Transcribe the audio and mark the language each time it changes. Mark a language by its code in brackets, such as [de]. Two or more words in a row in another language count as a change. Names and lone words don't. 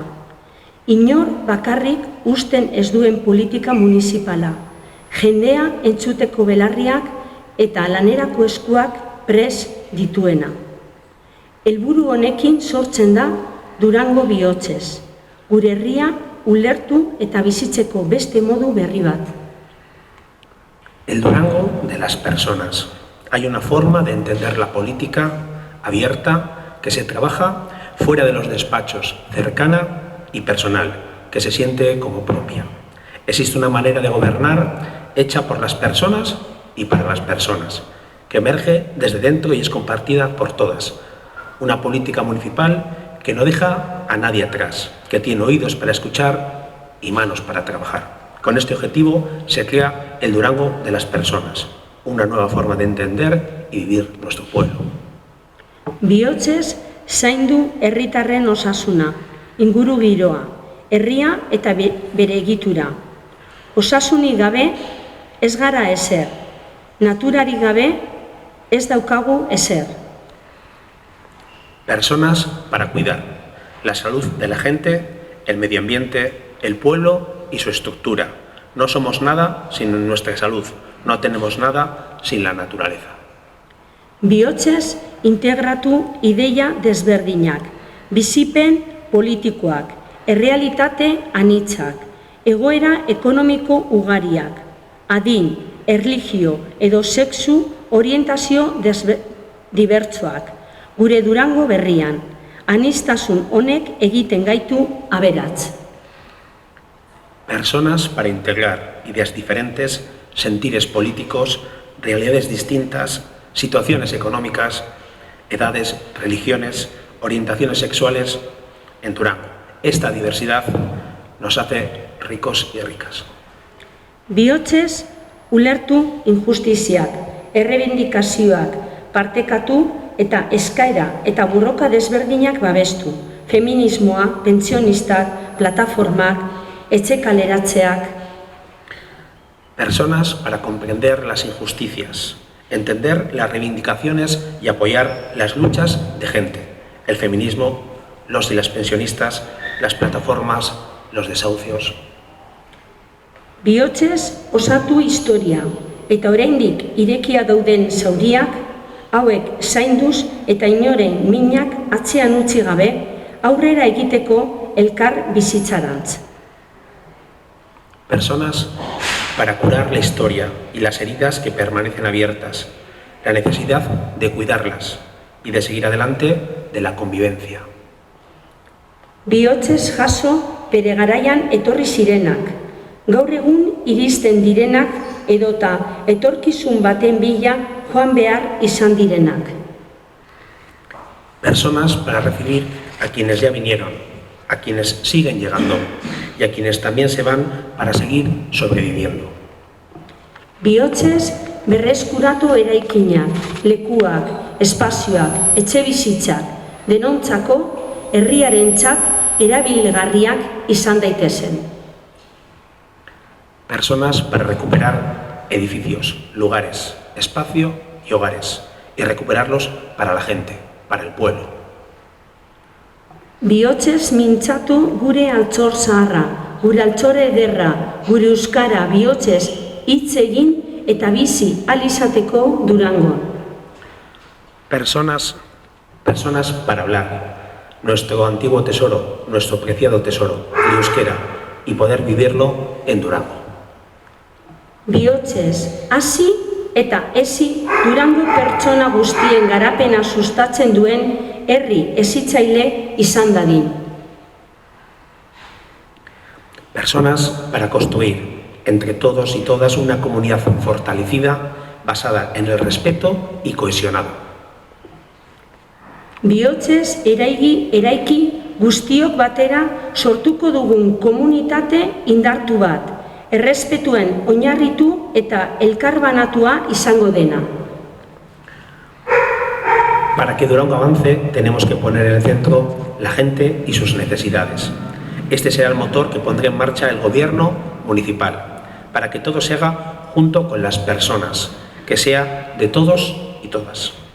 [eu] Inor bakarrik usten ez duen politika municipala, jendea entzuteko belarriak eta lanerako eskuak pres dituena. Helburu honekin sortzen da Durango bihotzez, gure herria ulertu eta bizitzeko beste modu berri bat. [es] El Durango de las personas. Hay una forma de entender la política abierta que se trabaja fuera de los despachos, cercana y personal, que se siente como propia. Existe una manera de gobernar hecha por las personas y para las personas, que emerge desde dentro y es compartida por todas. Una política municipal que no deja a nadie atrás, que tiene oídos para escuchar y manos para trabajar. Con este objetivo se crea el Durango de las personas, una nueva forma de entender y vivir nuestro pueblo. [eu] Bihotzez zaindu herritarren osasuna, inguru giroa, herria eta bere egitura. Osasunik gabe ez gara ezer, naturarik gabe ez daukagu ezer. [es] Personas para cuidar la salud de la gente, el medio ambiente, el pueblo y su estructura. No somos nada sin nuestra salud, no tenemos nada sin la naturaleza. [eu] Bihotzez integratu ideia desberdinak, bizipen politikoak, errealitate anitzak, egoera ekonomiko ugariak, adin, erlijio edo sexu orientazio dibertsoak, gure Durango berrian, aniztasun honek egiten gaitu aberats. [es] Personas para integrar ideas diferentes, sentires políticos, realidades distintas, situaciones económicas, edades, religiones, orientaciones sexuales en Durango. Esta diversidad nos hace ricos y ricas. [eu] Bihotzez ulertu injustiziak, errebindikazioak, partekatu eta eskaera eta borroka desberdinak babestu, feminismoa, pentsionistak, plataformak, etxe kaleratzeak. [es] Personas para comprender las injusticias, entender las reivindicaciones y apoyar las luchas de gente, el feminismo, los y las pensionistas, las plataformas, los desahucios. [eu] Bihotzez osatu historia eta oraindik irekia dauden zauriak, hauek zainduz eta inoren minak atzean utzi gabe, aurrera egiteko elkar bizitzarantz. [es] Personas para curar la historia y las heridas que permanecen abiertas, la necesidad de cuidarlas y de seguir adelante de la convivencia. [eu] Bihotzez jaso bere garaian etorri zirenak, gaur egun iristen direnak edota etorkizun baten bila joan behar izan direnak. [es] Personas para recibir a quienes ya vinieron, a quienes siguen llegando y a quienes también se van para seguir sobreviviendo. [eu] Bihotzez berreskuratu eraikinak, lekuak, espazioak, etxebizitzak, denontzako herriarentzat erabilgarriak izan daitezen. [es] Personas para recuperar edificios, lugares, espacio y hogares, y recuperarlos para la gente, para el pueblo. [eu] Bihotzez mintzatu gure altxor zaharra, gure altxore ederra, gure euskara bihotzez hitz egin eta bizi ahal izateko Durangon. [es] Personas para hablar. Nuestro antiguo tesoro, nuestro preciado tesoro, el euskera, y poder vivirlo en Durango. [eu] Bihotzez hasi eta ezi Durango pertsona guztien garapena sustatzen duen herri hezitzaile izan dadin. [es] Personas para construir entre todos y todas una comunidad fortalecida basada en el respeto y cohesionado. [eu] Bihotzez eraiki guztiok batera sortuko dugun komunitate indartu bat, errespetuen oinarritu eta elkarbanatua izango dena. [es] Para que Durango avance, tenemos que poner en el centro la gente y sus necesidades. Este será el motor que pondrá en marcha el gobierno municipal, para que todo se haga junto con las personas, que sea de todos y todas.